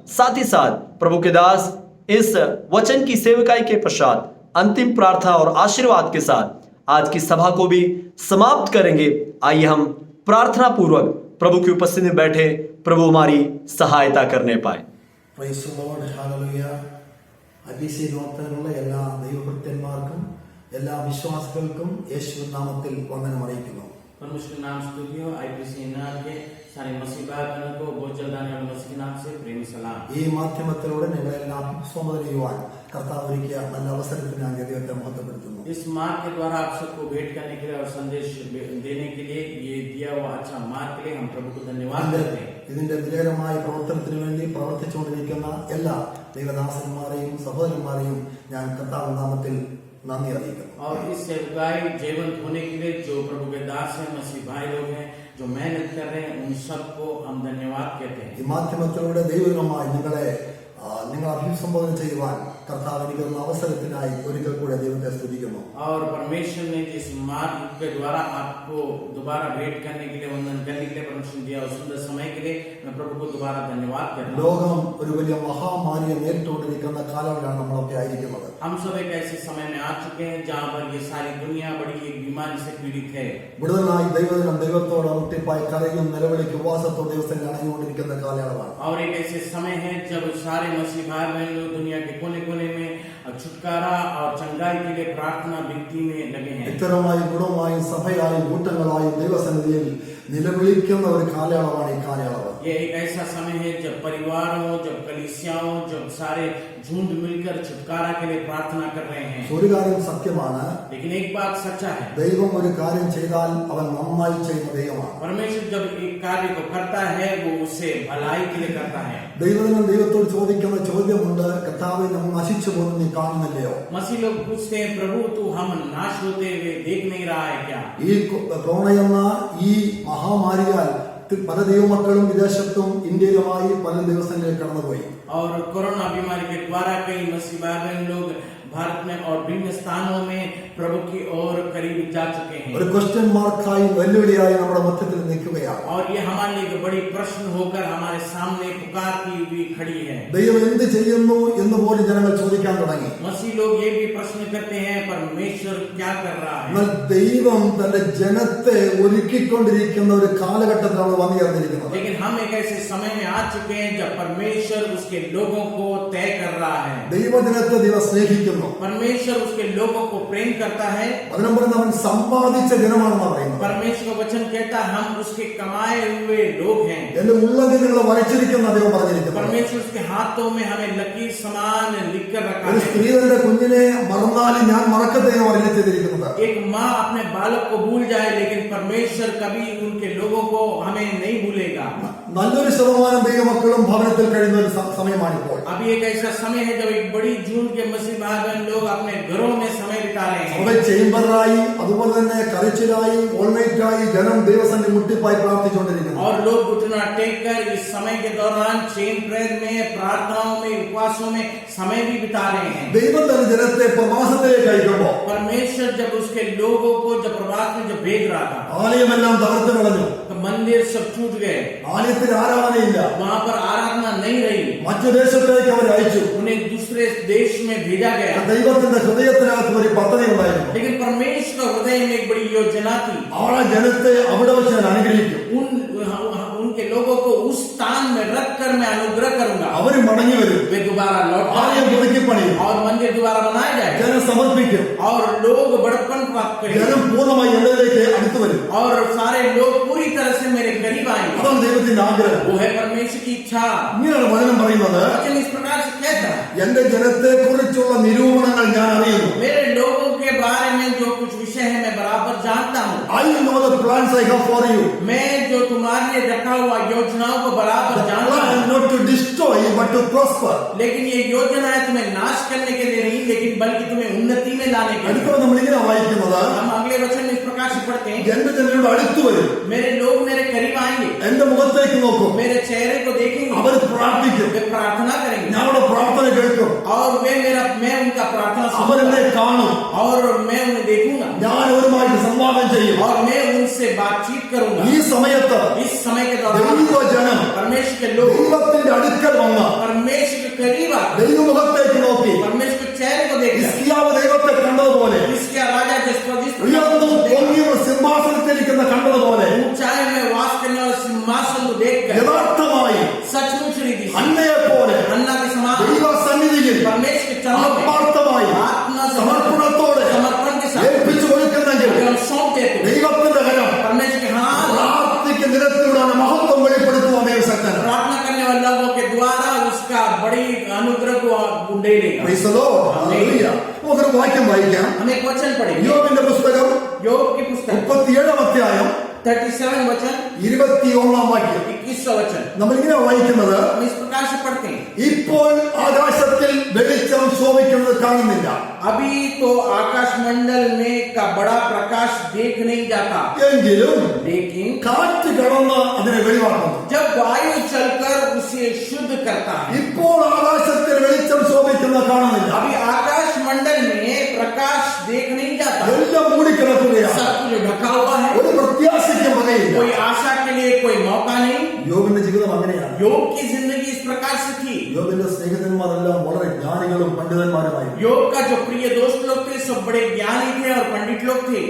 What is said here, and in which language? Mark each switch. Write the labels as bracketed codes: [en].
[hi] साथ ही साथ प्रभु के दास इस वचन की सेवकाई के पश्चात अंतिम प्रार्थना और आशीर्वाद के साथ आज की सभा को भी समाप्त करेंगे। आइए हम प्रार्थना पूर्वक प्रभु की उपस्थिति में बैठे प्रभु हमारी सहायता करने पाए। [en] Praise the Lord, hallelujah. [ml] IPC നോർത്തിലുള്ള എല്ലാ ദൈവഭക്തന്മാർക്കും എല്ലാ വിശ്വാസികൾക്കും യേശു നാമത്തിൽ വന്ദനം അറിയിക്കുന്നു. [hi] परमेश्वर नाम स्तुति हो। IPC NR के सारे मसीह भाइयों को बहुत जल्द आने वाले मसीह के नाम से प्रेमी सलाम। [ml] ഈ മാധ്യമത്തിലൂടെ നിങ്ങളെല്ലാം അഭിസംബോധന ചെയ്യുവാൻ കർത്താവ് ഒരുക്കിയ നല്ല അവസരത്തിന് ഞാൻ ദൈവത്തെ മഹത്വപ്പെടുത്തുന്നു. [hi] इस मार्ग के द्वारा आप सबको भेंट करने के लिए और संदेश देने के लिए ये दिया हुआ अच्छा मार्ग के लिए हम प्रभु को धन्यवाद करते हैं। [ml] ഇതിന്റെ വിജയകരമായ പ്രവർത്തനത്തിന് വേണ്ടി പ്രവർത്തിച്ചുകൊണ്ടിരിക്കുന്ന എല്ലാ ദൈവദാസന്മാരെയും സഹോദരന്മാരെയും ഞാൻ കർത്താവ് നാമത്തിൽ നന്ദി അറിയിക്കുന്നു. [hi] और इस सेवकाई जीवंत होने के लिए जो प्रभु के दास हैं, मसीह भाई लोग हैं, जो मेहनत कर रहे हैं, उन सबको हम धन्यवाद कहते हैं। [ml] ഈ മാധ്യമത്തിലൂടെ ദൈവകരമായി നിങ്ങളെ നിങ്ങൾ അഭിസംബോധന ചെയ്യുവാൻ കർത്താവ് എനിക്ക് അവസരത്തിനായി ഒരിക്കൽ കൂടെ ദൈവത്തെ സ്തുതിക്കുന്നു. [hi] और परमेश्वर ने जिस मार्ग के द्वारा आपको दोबारा भेंट करने के लिए, वंदन करने के लिए परमेश्वर दिया उस सुंदर समय के लिए मैं प्रभु को दोबारा धन्यवाद करता हूं। [ml] ലോകം ഒരു വലിയ മഹാമാരിയെ നേരിട്ടുകൊണ്ടിരിക്കുന്ന കാലങ്ങളിലാണ് നമ്മളൊക്കെ ആയിരിക്കുന്നത്. [hi] हम सब एक ऐसे समय में आ चुके हैं जहां पर ये सारी दुनिया बड़ी एक बीमारी से पीड़ित है। [ml] വിടുതലായി ദൈവദിനം ദൈവത്തോട് മുട്ടിപ്പായി കരയും നിലവിളിക്ക് ഉപവാസത്തോടെ ദിവസങ്ങൾ അണഞ്ഞുകൊണ്ടിരിക്കുന്ന കാലയളവാണ്. [hi] और एक ऐसे समय है जब सारे मसीह भाई बहन लोग दुनिया के कोने कोने में छुटकारा और चंगाई के लिए प्रार्थना विनती में लगे हैं। [ml] ഇത്തരമായി കുടുംബമായും സഭയായും കൂട്ടങ്ങളായും ദൈവസന്നിധിയിൽ നിലവിളിക്കുന്ന ഒരു കാലയളവാണ് ഈ കാലയളവ്. [hi] ये एक ऐसा समय है जब परिवारों, जब कलीसियाओं, जब सारे झुंड मिलकर छुटकारा के लिए प्रार्थना कर रहे हैं। [ml] ഒരു കാര്യം സത്യമാണ്, [hi] लेकिन एक बात सच्चा है, [ml] ദൈവം ഒരു കാര്യം ചെയ്താൽ അവൻ നന്നായി ചെയ്യുന്ന ദൈവമാണ്. [hi] परमेश्वर जब एक कार्य को करता है वो उसे भलाई के लिए करता है। [ml] ദൈവദിനം ദൈവത്തോട് ചോദിക്കുന്ന ചോദ്യമുണ്ട്, കർത്താവേ നമ്മൾ നശിച്ചു പോകുന്നത് നീ കാണുന്നില്ലയോ? [hi] मसीह लोग पूछते हैं, प्रभु तू हम नाश होते हुए देख नहीं रहा है क्या? [ml] ഈ കൊറോണ എന്ന ഈ മഹാമാരിയാൽ പല ദൈവമക്കളും വിദേശത്തും ഇന്ത്യയിലുമായി പല ദിവസങ്ങളിൽ കടന്നുപോയി. [hi] और कोरोना बीमारी के द्वारा कई मसीह भाई बहन लोग भारत में और विभिन्न स्थानों में प्रभु की ओर करीब जा चुके हैं। [ml] ഒരു ക്വസ്റ്റ്യൻ മാർക്കായി വെല്ലുവിളിയായി നമ്മുടെ മധ്യത്തിൽ നിൽക്കുകയാണ്. [hi] और ये हमारे लिए एक बड़ी प्रश्न होकर हमारे सामने पुकारती हुई खड़ी है। [ml] ദൈവം എന്ത് ചെയ്യുന്നു എന്ന് പോലും ജനങ്ങൾ ചോദിക്കാൻ തുടങ്ങി. [hi] मसीह लोग ये भी प्रश्न करते हैं, परमेश्वर क्या कर रहा है? [ml] എന്നാൽ ദൈവം തന്റെ ജനത്തെ ഒരുക്കിക്കൊണ്ടിരിക്കുന്ന ഒരു കാലഘട്ടത്തിലാണ് വന്നു ചേർന്നിരിക്കുന്നത്. [hi] लेकिन हम एक ऐसे समय में आ चुके हैं जब परमेश्वर उसके लोगों को तय कर रहा है। [ml] ദൈവജനത്തെ ദൈവം സ്നേഹിക്കുന്നു. [hi] परमेश्वर उसके लोगों को प्रेम करता है। [ml] അതിനും പറയുന്നത് അവൻ സമ്പാദിച്ച ജനമാണെന്ന് പറയുന്നത്. [hi] परमेश्वर का वचन कहता है हम उसके कमाए हुए लोग हैं। [ml] എന്റെ ഉള്ളതിൽ നിങ്ങളെ വരച്ചിരിക്കുന്ന ദൈവം പറഞ്ഞിരിക്കുന്നു. [hi] परमेश्वर उसके हाथों में हमें लकीर समान लिख कर रखा [ml] ഒരു [hi] है। [ml] സ്ത്രീ തന്റെ കുഞ്ഞിനെ മറന്നാലും ഞാൻ മറക്കത്തേനും അറിയില്ല ചെയ്തിരിക്കുന്നത്. [hi] एक माँ अपने बालक को भूल जाए, लेकिन परमेश्वर कभी उनके लोगों को हमें नहीं भूलेगा। [ml] നല്ലൊരു ശതമാനം ദൈവമക്കളും ഭവനത്തിൽ കഴിയുന്ന ഒരു സമയമാണിപ്പോൾ. [hi] अभी एक ऐसा समय है जब एक बड़ी झुंड के मसीह भाई बहन लोग अपने घरों में समय बिता रहे हैं। [ml] അവിടെ ചേംബറായി അതുപോലെ തന്നെ കരച്ചിലായി ഓൾനൈറ്റായി ജനം ദൈവസന്നിധി മുട്ടിപ്പായി പ്രാർത്ഥിച്ചുകൊണ്ടിരിക്കുന്നു. [hi] और लोग घुटना टेक कर इस समय के दौरान चेन प्रेयर में, प्रार्थनाओं में, उपवासों में समय भी बिता रहे हैं। [ml] ദൈവം തന്റെ ജനത്തെ പ്രവാസത്തിലേക്ക് അയക്കുമ്പോ [hi] परमेश्वर जब उसके लोगों को जब प्रवास में जब भेज रहा था, [ml] ആലയമെല്ലാം തകർത്ത് കളഞ്ഞു. [hi] तो मंदिर सब टूट गए, [ml] ആലയത്തിൽ ആരാധനയില്ല. [hi] वहां पर आराधना नहीं रही, [ml] മറ്റു ദേശത്തേക്ക് അവർ അയച്ചു. [hi] उन्हें दूसरे देश में भेजा गया। [ml] ദൈവത്തിന്റെ ഹൃദയത്തിനകത്ത് ഒരു പദ്ധതി ഉണ്ടായിരുന്നു. [hi] लेकिन परमेश्वर का हृदय में एक बड़ी योजना थी। [ml] ആ ജനത്തെ അവിടെ വെച്ച് ഞാൻ അനുഗ്രഹിക്കും. [hi] उनके लोगों को उस स्थान में रख कर मैं अनुग्रह करूंगा। [ml] അവർ മടങ്ങി വരും. [hi] वे दोबारा लौट [ml] ആലയം പുതുക്കി പണിയും. [hi] और मंदिर दोबारा बनाया जाए। [ml] ജനം സമർപ്പിക്കും. [hi] और लोग बड़प्पन प्राप्त करेंगे [ml] ജനം പൂർണ്ണമായി എന്നിലേക്ക് അടുത്തു വരും. [hi] और सारे लोग पूरी तरह से मेरे करीब आएंगे. [ml] അതാണ് ദൈവത്തിന്റെ ആഗ്രഹം. [hi] वो है परमेश्वर की इच्छा. [ml] ഇങ്ങനെയാണ് വചനം പറയുന്നത്, [hi] वचन इस प्रकार से कहता है, [ml] എന്റെ ജനത്തെ കുറിച്ചുള്ള നിരൂപണങ്ങൾ ഞാൻ അറിയുന്നു. [hi] मेरे लोगों के बारे में जो कुछ विषय है मैं बराबर जानता हूँ. [en] I know the plans I have for you. [hi] मैं जो तुम्हारे लिए रखा हुआ योजनाओं को बराबर जानता हूँ. [en] Plan not to destroy but to prosper. [hi] लेकिन ये योजना है तुम्हें नाश करने के लिए नहीं, लेकिन बल्कि तुम्हें उन्नति में लाने के लिए. [ml] അടുത്ത നമ്മൾ ഇങ്ങനെ വായിക്കുന്നത്, [hi] हम अगले वचन में इस प्रकार से पढ़ते हैं, [ml] എന്റെ ജനങ്ങളുടെ അടുത്ത് വരും, [hi] मेरे लोग मेरे करीब आएंगे, [ml] എന്റെ മുഖത്തേക്ക് നോക്കും, [hi] मेरे चेहरे को देखेंगे, [ml] അവർ പ്രാർത്ഥിക്കും, [hi] वे प्रार्थना करेंगे [ml] ഞാൻ അവരുടെ പ്രാർത്ഥന കേൾക്കും, [hi] और मैं उनका प्रार्थना [ml] അവരെന്നെ [hi] सुनूंगा [ml] കാണും, [hi] और मैं उन्हें देखूंगा [ml] ഞാൻ അവരുമായിട്ട് സംവാദം ചെയ്യും. [hi] और मैं उनसे बातचीत करूंगा. [ml] ഈ സമയത്ത് [hi] इस समय के दौरान [ml] ദൈവജനം [hi] परमेश्वर के लोग [ml] ദൈവത്തിന്റെ അടുക്കൽ വന്ന് [hi] परमेश्वर के करीब आते, [ml] ദൈവമുഖത്തേക്ക് നോക്കി [hi] परमेश्वर के चेहरे को देखते. [ml] ഹിസ്കിയാവ് ദൈവത്തെ കണ്ടതുപോലെ, [hi] इसके राजा जिस [ml] ഉയർന്നും പൊങ്ങിയും സിംഹാസനത്തിലിരിക്കുന്ന കണ്ടതുപോലെ, [hi] ऊंचाई में वास करने वाले सिंहासन को देखकर [ml] യഥാർത്ഥമായി [hi] सचमुच रीति से [ml] അന്നയെ പോലെ [hi] अन्ना के समान [ml] ദൈവ സന്നിധിയിൽ [hi] परमेश्वर के चरणों में [ml] ആത്മാർത്ഥമായി [hi] आत्मा से [ml] സമർപ്പണത്തോടെ [hi] समर्पण के साथ [ml] ഏൽപ്പിച്ചു കൊടുക്കുന്നെങ്കിൽ [hi] हम सौंप देते हैं. [ml] ദൈവത്തിന്റെ കരം [hi] परमेश्वर के हाथ [ml] പ്രാർത്ഥിക്കുന്ന നിരത്തിലൂടെ മഹത്വം വെളിപ്പെടുത്തുവാൻ ദൈവശക്തനാണ്. [hi] प्रार्थना करने वाले लोगों के द्वारा उसका बड़ी अनुग्रह को उंडेलेगा. [en] Praise the Lord. Hallelujah. [ml] നമുക്കൊരു വാക്യം വായിക്കാം. [hi] हम एक वचन पढ़ेंगे. [ml] യോബിന്റെ പുസ്തകം [hi] योग की पुस्तक [ml] 37 അധ്യായം [hi] 37 वचन [ml] 21 വാക്യം. [hi] 21 वचन [ml] നമ്മളിങ്ങനെ വായിക്കുന്നത്, [hi] हम इस प्रकार से पढ़ते हैं, [ml] ഇപ്പോൾ ആകാശത്തിൽ വെളിച്ചം ശോഭിക്കുന്നത് കാണുന്നില്ല, [hi] अभी तो आकाश मंडल में का बड़ा प्रकाश देख नहीं जाता, [ml] എങ്കിലും [hi] लेकिन [ml] കാറ്റ് കടന്ന് അതിനെ വെളിവാക്കുന്നു. [hi] जब वायु चलकर उसे शुद्ध करता है. [ml] ഇപ്പോൾ ആകാശത്തിൽ വെളിച്ചം ശോഭിക്കുന്നത് കാണുന്നില്ല, [hi] अभी आकाश मंडल में प्रकाश देख नहीं जाता, [ml] എല്ലാം മൂടിക്കിടക്കുകയാണ്, [hi] सब कुछ ढका हुआ है, [ml] ഒരു പ്രത്യാശയ്ക്കും വകയില്ല. [hi] कोई आशा के लिए कोई मौका नहीं. [ml] യോബിന്റെ ജീവിതം അങ്ങനെയാണ്. [hi] योग की जिंदगी इस प्रकार से थी. [ml] യോബിന്റെ സ്നേഹിതന്മാരെല്ലാം വളരെ ജ്ഞാനികളും പണ്ഡിതന്മാരുമായിരുന്നു. [hi] योग का जो प्रिय दोस्त लोग थे सब बड़े ज्ञानी थे और पंडित लोग थे.